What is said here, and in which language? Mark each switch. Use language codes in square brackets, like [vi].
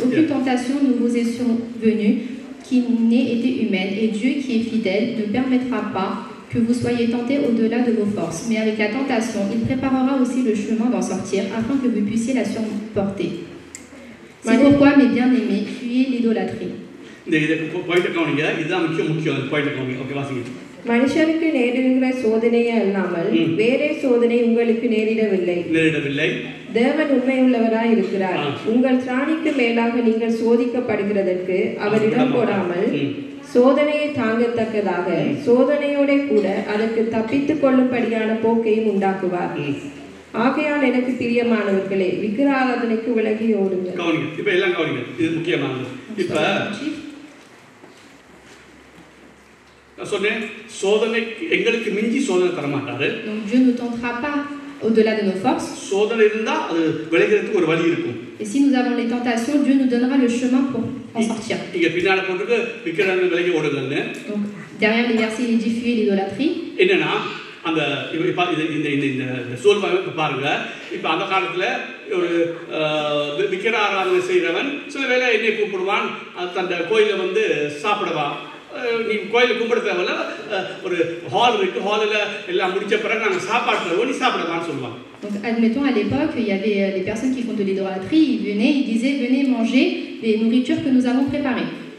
[fr] Aucune tentation ne vous est survenue qui n'ait été humaine, et Dieu qui est fidèle ne permettra pas que vous soyez tentés au-delà de vos forces. Mais avec la tentation, il préparera aussi le chemin d'en sortir, afin que vous puissiez la supporter. C'est pourquoi, mes bien-aimés, fuyez l'idolâtrie. [ta] இந்த இதை point கவனிங்க, இதுதான் முக்கியம் point கவனிங்க. Okay, வாசிங்க. மனுஷருக்கு நேரிடுகிற சோதனையே அல்லாமல் வேறே சோதனை உங்களுக்கு நேரிடவில்லை. தேவன் உண்மையுள்ளவராய் இருக்கிறார். உங்கள் திராணிக்கு மேலாக நீங்கள் சோதிக்கப்படுகிறதற்கு அவர் இடம் போடாமல் சோதனையை தாங்கத்தக்கதாக சோதனையோட கூட அதற்கு தப்பித்துக் கொள்ளும்படியான போக்கையும் உண்டாக்குவார். ஆகையால் எனக்கு பிரியமானவர்களே, விக்கிரகாராதனைக்கு விலகி ஓடுங்க. இப்ப எல்லாம் கவனிங்க, இது முக்கியமானது. இப்ப சொன்னேன், சோதனை எங்களுக்கு மிஞ்சி சோதனை தர மாட்டாரு. [fr] Donc Dieu ne tentera pas au-delà de nos forces. [ta] சோதனை இருந்தா அது விலகிறதுக்கு ஒரு வழி இருக்கும். [fr] Et si nous avons les tentations, Dieu nous donnera le chemin pour en sortir. [ta] இங்க பின்னால போட்டுட்டு விக்கிரகங்களை விலகி ஓடுங்கன்னு. [fr] Donc derrière les versets il dit fuyez l'idolâtrie. [ta] என்னன்னா அந்த இந்த சூழ்நிலை பாருங்க. இப்ப அந்த காலத்துல ஒரு விக்கிர ஆராதனை செய்கிறவன் சில வேளை என்னை கூப்பிடுவான், தன் கோயில வந்து சாப்பிடவா, நீ கோயில கும்பிட தேவையில்ல, ஒரு ஹால் இருக்கு, ஹாலில் எல்லாம் முடிச்ச பிறகு நாங்கள் சாப்பாடு தருவோம், நீ சாப்பிடவான்னு சொல்லுவாங்க. [fr] Donc admettons à l'époque il y avait les personnes qui font de l'idolâtrie, ils venaient, ils disaient venez manger les nourritures que nous avons préparées.